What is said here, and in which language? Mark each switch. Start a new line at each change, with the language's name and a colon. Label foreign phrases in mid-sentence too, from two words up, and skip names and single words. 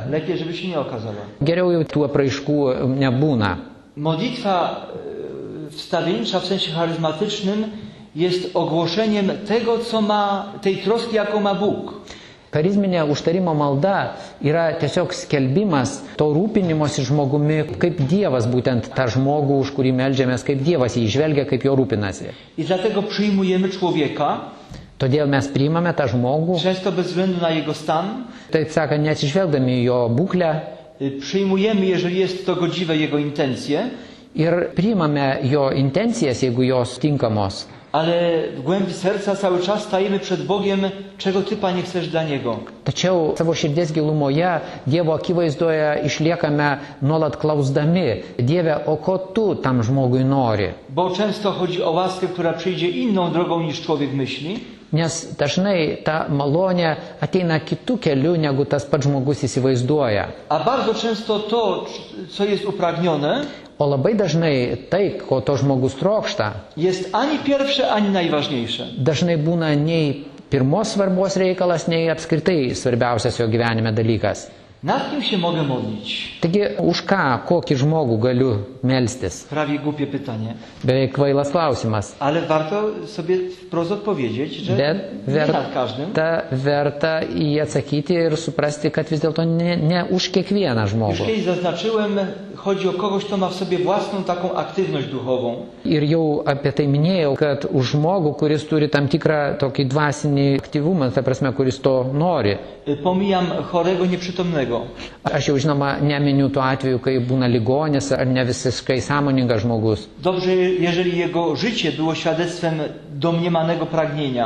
Polish: Lepiej, żeby się nie okazała.
Lithuanian: Geriau jau tų apraiškų nebūna.
Polish: Modlitwa wstawiennicza w sensie charyzmatycznym jest ogłoszeniem tego, co ma, tej troski, jaką ma Bóg.
Lithuanian: Charizminė užtarimo malda yra tiesiog skelbimas to rūpinimosi žmogumi, kaip Dievas būtent tą žmogų, už kurį meldžiamės, kaip Dievas jį žvelgia, kaip jo rūpinasi.
Polish: I dlatego przyjmujemy człowieka,
Lithuanian: Todėl mes priimame tą žmogų,
Polish: często bez względu na jego stan.
Lithuanian: taip sakant, neatsižvelgdami į jo būklę
Polish: Przyjmujemy, jeżeli jest to godziwe, jego intencje.
Lithuanian: ir priimame jo intencijas, jeigu jos tinkamos.
Polish: ale w głębi serca cały czas stajemy przed Bogiem, czego Ty, Panie, chcesz dla Niego.
Lithuanian: Tačiau savo širdies gilumoje Dievo akivaizdoje išliekame nuolat klausdami: Dieve, o ko tu tam žmogui nori?
Polish: Bo często chodzi o łaskę, która przyjdzie inną drogą niż człowiek myśli.
Lithuanian: Nes dažnai ta malonė ateina kitų kelių, negu tas pats žmogus įsivaizduoja.
Polish: A bardzo często to, co jest upragnione,
Lithuanian: O labai dažnai tai, ko to žmogus trokšta,
Polish: jest ani pierwsze, ani najważniejsze.
Lithuanian: dažnai būna nei pirmos svarbos reikalas, nei apskritai svarbiausias jo gyvenime dalykas.
Polish: Nad kim się mogę modlić?
Lithuanian: Taigi, už ką, kokį žmogų galiu melstis?
Polish: Prawie głupie pytanie.
Lithuanian: Beveik kvailas klausimas.
Polish: Ale warto sobie wprost odpowiedzieć, że
Lithuanian: Bet
Polish: nie nad każdym.
Lithuanian: verta į jį atsakyti ir suprasti, kad vis dėlto ne už kiekvieną
Polish: Już
Lithuanian: žmogų.
Polish: kiedyś zaznaczyłem, chodzi o kogoś, kto ma w sobie własną taką aktywność duchową.
Lithuanian: Ir jau apie tai minėjau, kad už žmogų, kuris turi tam tikrą tokį dvasinį aktyvumą, ta prasme, kuris to nori.
Polish: Pomijam chorego, nieprzytomnego.
Lithuanian: Aš jau žinoma neminiu tuo atveju, kai būna ligonis ar ne visiškai sąmoningas žmogus.
Polish: Dobrze, jeżeli jego życie było świadectwem domniemanego pragnienia.